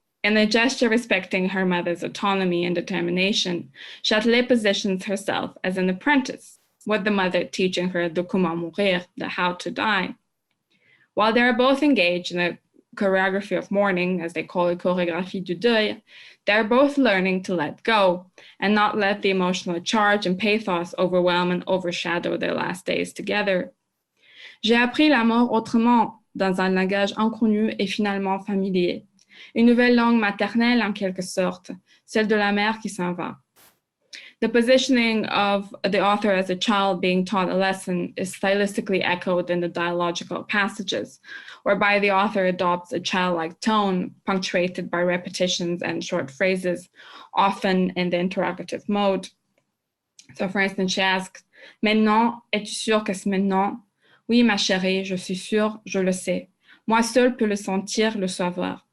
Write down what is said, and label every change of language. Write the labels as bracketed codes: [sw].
[en] In a gesture respecting her mother's autonomy and determination, Chatelet positions herself as an apprentice, with the mother teaching her [fr] de comment mourir, [en] the how to die. While they are both engaged in a choreography of mourning, as they call it, [fr] chorégraphie du deuil, [en] they are both learning to let go and not let the emotional charge and pathos overwhelm and overshadow their last days together. [fr] J'ai appris la mort autrement, dans un langage inconnu et finalement familier. Une nouvelle langue maternelle en quelque sorte, celle de la mère qui s'en va. [en] The positioning of the author as a child being taught a lesson is stylistically echoed in the dialogical passages, whereby the author adopts a childlike tone punctuated by repetitions and short phrases, often in the interrogative mode. So for instance, she asks, [fr] Maintenant, es-tu sûre que c'est maintenant? Oui, ma chérie, je suis sûre, je le sais. Moi seule peux le sentir, le savoir.